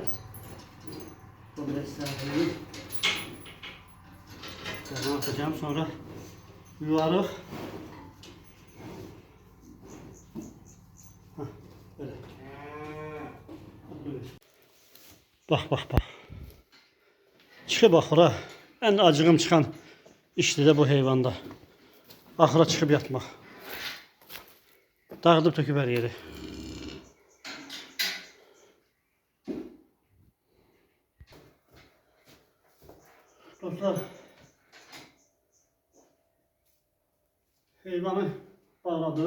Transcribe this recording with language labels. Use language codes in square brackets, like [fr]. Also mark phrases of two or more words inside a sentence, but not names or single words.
[tr] Bu biraz sağlayayım. Derman atacağım sonra yuvarık. Böyle. Bak. [az] Çıkıb axıra. En acığım çıxan işdir də bu heyvanda. Axıra çıxıb yatmaq. Dağıdıb töküb hər yeri. Dostlar, heyvanı bağladı.